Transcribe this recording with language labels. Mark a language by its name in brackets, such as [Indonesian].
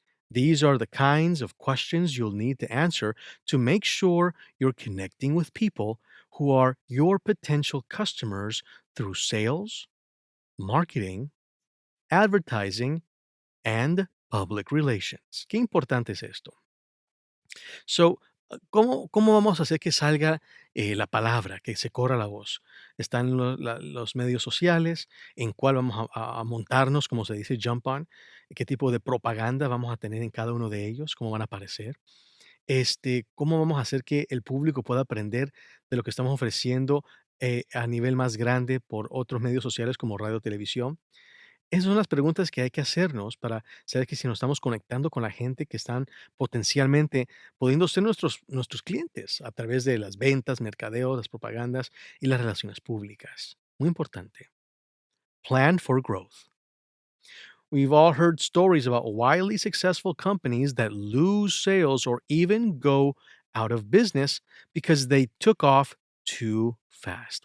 [English] These are the kinds of questions you'll need to answer to make sure you're connecting with people who are your potential customers through sales, marketing, advertising, and public relations. [Spanish] Qué importante es esto. So, ¿cómo vamos a hacer que salga la palabra, que se corra la voz? Están los medios sociales, en cuál vamos a montarnos, como se dice, [English] jump on, [Spanish] qué tipo de propaganda vamos a tener en cada uno de ellos, cómo van a aparecer. Cómo vamos a hacer que el público pueda aprender de lo que estamos ofreciendo a nivel más grande por otros medios sociales como radio o televisión? Esas son las preguntas que hay que hacernos para saber que si nos estamos conectando con la gente que están potencialmente pudiendo ser nuestros clientes a través de las ventas, mercadeo, las propagandas y las relaciones públicas. Muy importante. [English] Plan for growth. We've all heard stories about wildly successful companies that lose sales or even go out of business because they took off too fast.